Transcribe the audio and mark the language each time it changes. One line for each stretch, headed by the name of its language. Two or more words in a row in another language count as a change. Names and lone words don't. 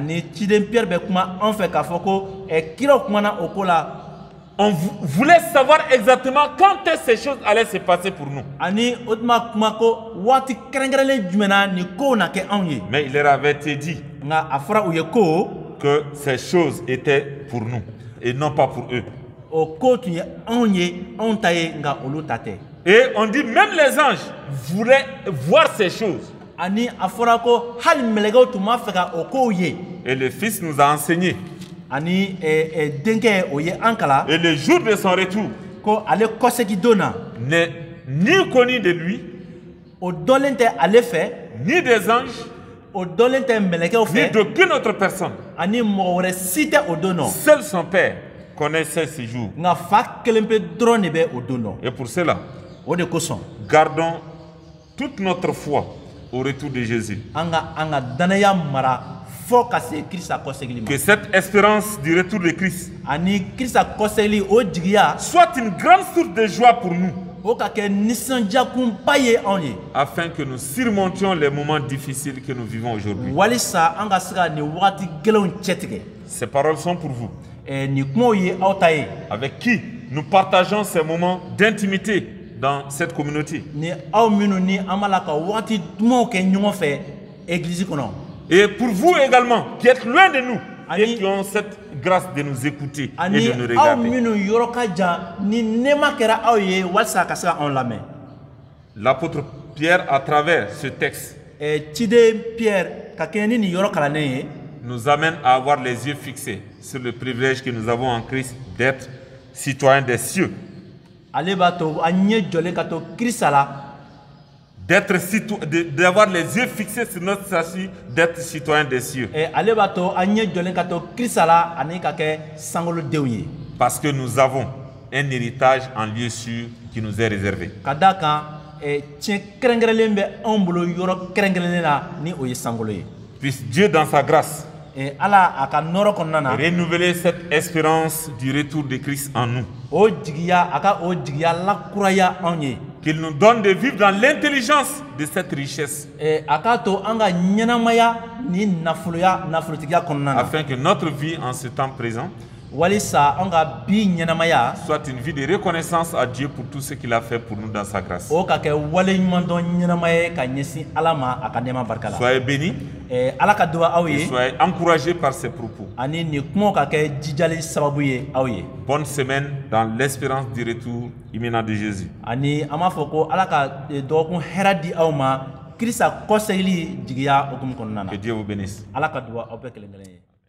French: On voulait savoir exactement quand ces choses allaient se passer pour nous. Mais il leur avait été dit que ces choses étaient pour nous et non pas pour eux.
Bambara: o ko tun ye anw ye anw ta ye nka olu ta tɛ.
French: Et on dit même les anges voulaient voir ces choses.
Bambara: ani a fɔra ko hali mɛlɛkɛw tun b'a fɛ ka o kow ye.
French: Et le Fils nous a enseigné.
Bambara: ani denkɛ o ye an kalan.
French: Et le jour de son retour
Bambara: ko ale kɔsegi don na.
French: n'est ni connu de lui,
Bambara: o dɔnlen tɛ ale fɛ.
French: ni des anges,
Bambara: o dɔnlen tɛ mɛlɛkɛw
French: ni
Bambara: fɛ.
French: d'aucune autre personne.
Bambara: ani mɔgɔ wɛrɛ si tɛ o don nɔ.
French: Seul son Père connaissait ce jour.
Bambara: nka fa kelen pe dɔrɔn de bɛ o don nɔ.
French: Et pour cela,
Bambara: o de kosɔn.
French: gardons toute notre foi au retour de Jésus.
Bambara: an ka danaya mara fɔ ka se Kirisa kɔsegili ma.
French: Que cette espérance du retour de Christ
Bambara: ani Kirisa kɔsegili o jigiya.
French: soit une grande source de joie pour nous,
Bambara: o ka kɛ nisɔndiyakunba ye anw ye.
French: afin que nous surmontions les moments difficiles que nous vivons aujourd'hui.
Bambara: walisa an ka se ka nin wagati gɛlɛnw cɛtigɛ.
French: Ces paroles sont pour vous,
Bambara: nin kumaw ye aw ta ye.
French: avec qui nous partageons ces moments d'intimité dans cette communauté.
Bambara: ni aw minnu ni an b'a la ka wagati dumanw kɛ ɲɔgɔn fɛ église kɔnɔ.
French: Et pour vous également, qui êtes loin de nous
Bambara: Ani-
French: et qui ont cette grâce de nous écouter et
Bambara: ani
French: de nous
Bambara: aw
French: regarder.
Bambara: minnu yɔrɔ ka jan ni nɛɛma kɛra aw ye walisa ka se ka anw lamɛn.
French: L'apôtre Pierre, à travers ce texte,
Bambara: ciden Pierre ka kɛɲɛ ni nin yɔrɔ kalannen ye.
French: nous amène à avoir les yeux fixés sur le privilège que nous avons en Christ d'être citoyens des cieux,
Bambara: ale b'a to an ɲɛ jɔlen ka to Kirisa la.
French: d'avoir les yeux fixés sur notre statut d'être citoyens des cieux.
Bambara: ale b'a to an ɲɛ jɔlen ka to Kirisa la ani ka kɛ sankolodenw ye.
French: Parce que nous avons un héritage en lieu sûr qui nous est réservé.
Bambara: ka d'a kan tiɲɛ kɛrɛnkɛrɛnlen bɛ anw bolo yɔrɔ kɛrɛnkɛrɛnnen na ni o ye sankolo ye.
French: Puisse Dieu, dans sa grâce,
Bambara: ala a ka nɔrɔ kɔnɔna na.
French: renouveler cette espérance du retour de Christ en nous.
Bambara: o jigiya a ka o jigiya lakuraya anw ye.
French: Qu'il nous donne de vivre dans l'intelligence de cette richesse,
Bambara: a k'a to an ka ɲɛnamaya ni nafolotigiya kɔnɔna na.
French: afin que notre vie en ce temps présent
Bambara: walisa an ka bi ɲɛnamaya.
French: soit une vie de reconnaissance à Dieu pour tout ce qu'il a fait pour nous dans sa grâce.
Bambara: o ka kɛ waleɲumandɔn ɲɛnamaya ye ka ɲɛsin ala ma a ka nɛɛma barika la.
French: Soyez bénis
Bambara: ala ka duwa aw
French: et
Bambara: ye.
French: soyez encouragés par ces propos.
Bambara: ani nin kumaw ka kɛ jijali sababu ye aw ye.
French: Bonne semaine dans l'espérance du retour imminent de Jésus.
Bambara: ani an b'a fɔ ko ala ka dɔgɔkun hɛrɛ di aw ma Kirisa kɔsegili jigiya hukumu kɔnɔna na.
French: Que Dieu vous bénisse.
Bambara: ala ka duwa aw bɛɛ kelen kelen ye.